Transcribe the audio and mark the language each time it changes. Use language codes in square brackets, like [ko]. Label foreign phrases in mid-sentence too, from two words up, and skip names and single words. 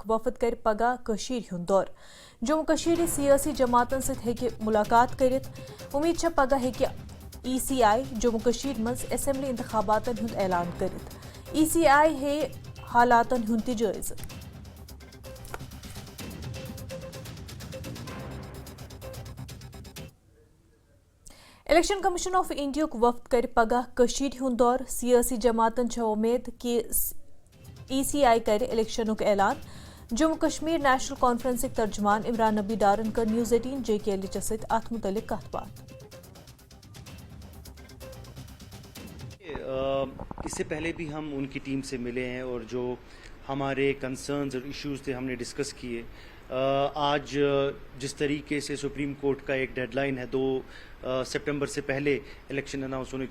[ks] وفد کر پگہ کشیر ہند دور جموں کشیر سیاسی جماعتن ست ہیکہ ملاقات کرت امید چھ پگہ ہیکہ ای سی آئی جموں کشیر مز اسمبلی انتخاباتن ہند اعلان کرت ای سی آئی ہے حالاتن ہند تہ جائزہ الیکشن کمیشن آف انڈیا وفد کر پگہ کشیر ہند دور سیاسی جماعتن چھ امید کہ ای سی آئی کر الیکشن اعلان جموں کشمیر نیشنل کانفرنس ترجمان عمران نبی ڈارن کر نیوز 18 جے کے ایل ایچ ست ات متعلق کت بات [ur] اس سے پہلے بھی ہم ان کی ٹیم سے ملے ہیں اور جو ہمارے کنسرنز اور ایشوز تھے ہم نے ڈسکس کیے آج جس طریقے سے سپریم کورٹ کا ایک ڈیڈ لائن ہے 2 سپٹمبر سے پہلے الیکشن اناؤنس ہونے